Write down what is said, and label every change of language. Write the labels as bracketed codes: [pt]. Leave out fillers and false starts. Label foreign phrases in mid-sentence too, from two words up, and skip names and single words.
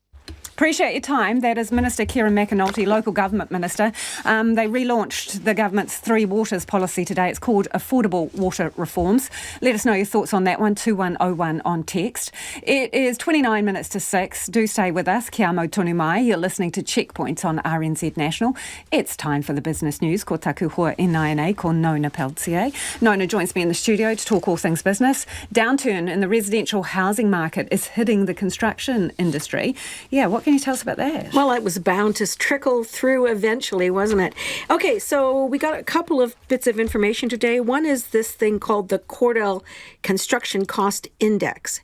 [en] Appreciate your time. That is Minister Kieran McAnulty, Local Government Minister. They relaunched the government's Three Waters policy today. It's called Affordable Water Reforms. Let us know your thoughts on that one, 2101 on text. It is 29 minutes to 6. Do stay with us. [mi] Kia mau tonu mai. [en] You're listening to Checkpoint on RNZ National. It's time for the business news. [mi] Ko taku hoa e nai ko Nona Peltier. [en] Nona joins me in the studio to talk all things business. Downturn in the residential housing market is hitting the construction industry. Yeah, what can you tell us about that? Well, it was bound to trickle through eventually, wasn't it? Okay, so we got a couple of bits of information today. One is this thing called the Cordell Construction Cost Index.